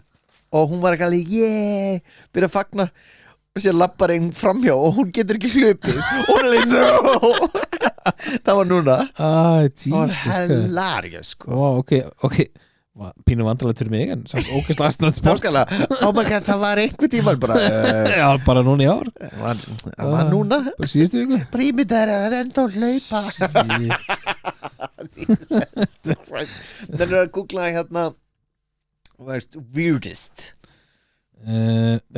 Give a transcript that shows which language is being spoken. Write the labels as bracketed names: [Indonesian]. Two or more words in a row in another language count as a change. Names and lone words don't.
[Icelandic] og hún var ekki alveg byrja að fagna og sér labbar einn framhjá og hún getur ekki hlupið og hún er alveg no það var núna [English] Jesus [Icelandic] það var [English] Christ. [Icelandic] hilarious sko [English] Wow, ok [Icelandic] Pínu vandralegt fyrir mig en samt ógeðslega snöðt sport Nákvæmlega, [English] oh my god, [Icelandic] það var einhver tíma bara Já, bara núna í ár það var núna Bara síðustu viku bara ímyndaður að það er enda að hlaupa það er að googla hérna weirdest Já